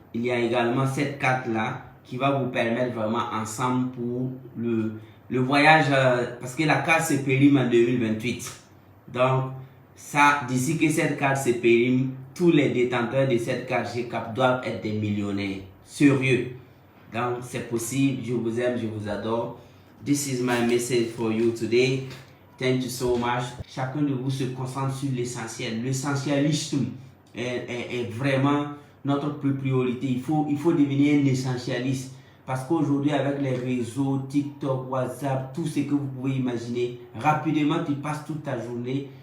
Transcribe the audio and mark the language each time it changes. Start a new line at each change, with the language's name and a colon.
French: Il y a également cette carte-là qui va vous permettre vraiment ensemble pour le voyage. Parce que la carte se périme en 2028. Donc, ça, d'ici que cette carte se périme, tous les détenteurs de cette carte GCAP doivent être des millionnaires. Sérieux. Donc, c'est possible. Je vous aime, je vous adore.
English: This is my message for you today. Thank you so much.
French: Chacun de vous se concentre sur l'essentiel. L'essentialisme est vraiment notre priorité. Il faut devenir un essentialiste. Parce qu'aujourd'hui, avec les réseaux, TikTok, WhatsApp, tout ce que vous pouvez imaginer, rapidement, tu passes toute ta journée